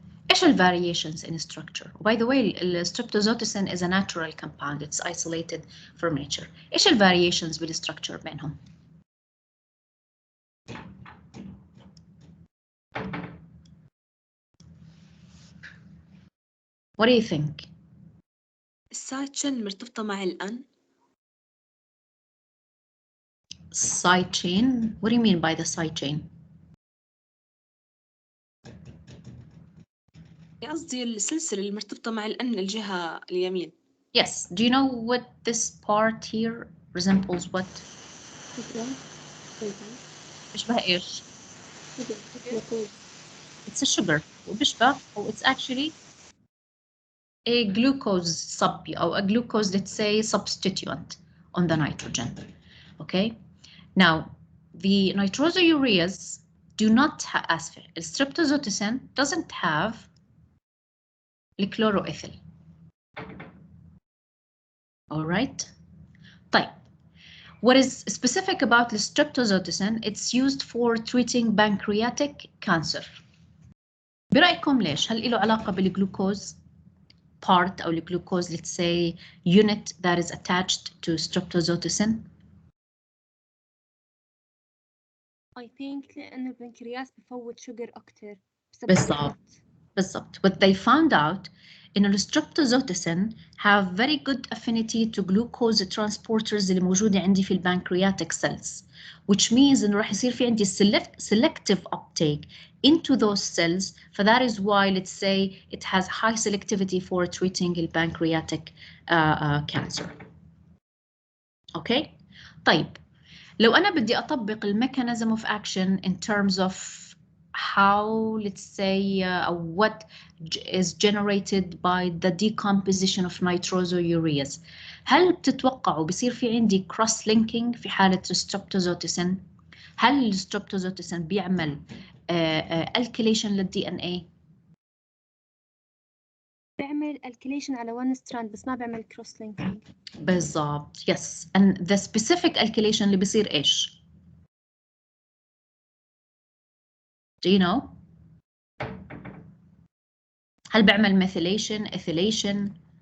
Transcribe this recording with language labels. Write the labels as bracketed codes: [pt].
[en] إيش variations in structure? By the way, streptozotocin is a natural compound. It's isolated from nature. [ar] إيش variations بالstructure بينهم? [en] What do you think? [ar] السايد شين مرتبطة مع الأن. [en] Side chain? What do you mean by the side chain? [ar] قصدي السلسلة المرتبطة مع الأن الجهة اليمين. [en] Yes. Do you know what this part here resembles what? [ar] بيشبه إيش؟ [en] It's a sugar. وبيشبه, it's actually a glucose or a glucose, let's say, substituent on the nitrogen. Okay. Now, the nitrosoureas do not have, streptozotocin doesn't have the chloroethyl. All right. [ar] طيب. [en] What is specific about the streptozotocin? It's used for treating pancreatic cancer. [ar] برأيكم ليش؟ هل له علاقة بالجلوكوز part أو الجلوكوز, [en] let's say, unit that is attached to streptozotocin? I think [ar] لأن البنكرياس بفوت شجر أكتر. بالضبط. [en] What they found out إن الstreptozotocin have very good affinity to glucose transporters [ar] اللي موجودة عندي في [en] البنكرياتيك cells, which means [ar] إنه راح يصير في عندي [en] selective uptake into those cells. So that is why, let's say, it has high selectivity for treating the pancreatic cancer. Okay. [ar] طيب لو أنا بدي أطبق [en] mechanism of action in terms of how, let's say, what is generated by the decomposition of nitrosoureas. [ar] هل بتتوقعوا بصير في عندي cross linking في حالة streptozotocin؟ هل الستريبتوزوتوسين بيعمل alkylation للدي ان اي؟ بيعمل alkylation على one strand بس ما بيعمل cross linking. بالضبط. yes. [en] and the specific alkylation [ar] اللي بيصير ايش؟ [en] Do you know? [ar] هل بيعمل methylation, ethylation?